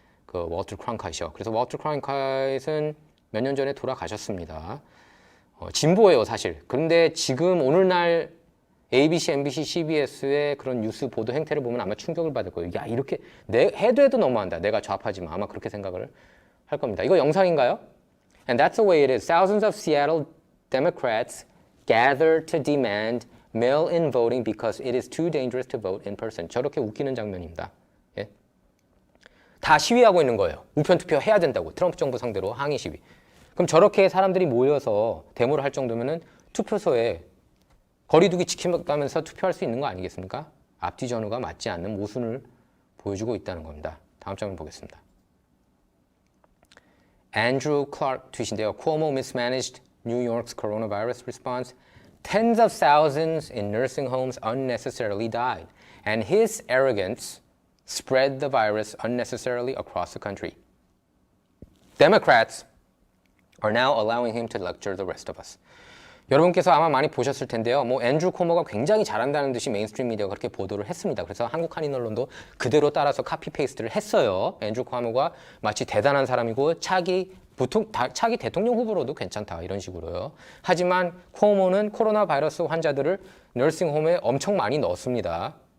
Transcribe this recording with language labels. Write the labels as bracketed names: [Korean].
[Korean] 그 월터 크랑카이트요. 그래서 월터 크랑카이트는 몇 년 전에 돌아가셨습니다. 진보예요, 사실. 그런데 지금 오늘날 ABC, NBC, CBS의 그런 뉴스 보도 행태를 보면 아마 충격을 받을 거예요. 야, 이렇게 해도 너무한다. 내가 좌파지만 아마 그렇게 생각을 할 겁니다. 이거 영상인가요? [English] And that's the way it is. Thousands of Seattle Democrats gather to demand mail-in voting because it is too dangerous to vote in person. [Korean] 저렇게 웃기는 장면입니다. 예? 다 시위하고 있는 거예요. 우편 투표 해야 된다고. 트럼프 정부 상대로 항의 시위. 그럼 저렇게 사람들이 모여서 데모를 할 정도면은 투표소에 거리두기 지키면서 투표할 수 있는 거 아니겠습니까? 앞뒤 전후가 맞지 않는 모순을 보여주고 있다는 겁니다. 다음 장면 보겠습니다. [English] Andrew Clark tweet인데요. Cuomo mismanaged New York's coronavirus response. Tens of thousands in nursing homes unnecessarily died, and his arrogance spread the virus unnecessarily across the country. Democrats are now allowing him to lecture the rest of us. [Korean] 여러분께서 아마 많이 보셨을 텐데요. 앤드루 코모가 굉장히 잘한다는 듯이 메인스트림 미디어가 그렇게 보도를 했습니다. 그래서 한국 한인 언론도 그대로 따라서 카피 페이스트를 했어요. 앤드루 코모가 마치 대단한 사람이고 차기 대통령 후보로도 괜찮다 이런 식으로요. 하지만 코모는 코로나 바이러스 환자들을 너싱홈에 엄청 많이 넣었습니다.